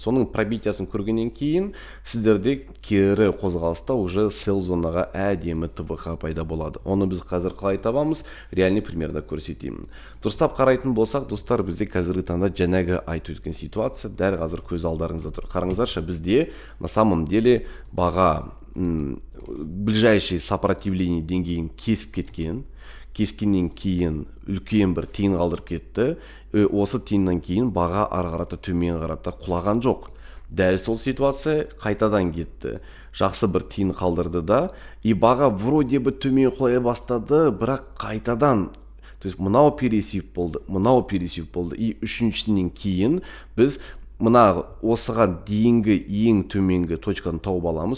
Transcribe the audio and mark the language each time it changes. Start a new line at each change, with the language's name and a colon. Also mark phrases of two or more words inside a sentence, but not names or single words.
Kazakh: Соның пробитиясын көргеннен кейін сіздерде кері қозғалыста уже сел зонаға әдемі ТВХ пайда болады. Оны біз қазір қалай табамыз, реальный примерда көрсетеймін. Дұрыстап қарайтын болсақ, достар, бізде қазіргі таңда жаңағы айтып өткен ситуация дәл қазір көз алдарыңызда тұр. Қараңыздаршы, бізде
Russian: на самом деле
Kazakh: баға ближайший сопротивление деңгейін кесіп кескеннен кейін үлкен бір тиын қалдырып кетті. Осы тиыннан кейін баға ары қарата төмен қарата құлаған жоқ. Дәл сол ситуация қайтадан кетті. Жақсы бір тиын қалдырды да, и баға
Russian: вроде бы
Kazakh: төмен құлай бастады, бірақ қайтадан,
Russian: то есть
Kazakh: мынау пересвип болды, и үшіншісінен кейін біз мына осыған дейінгі ең төменгі точканы тауып аламыз.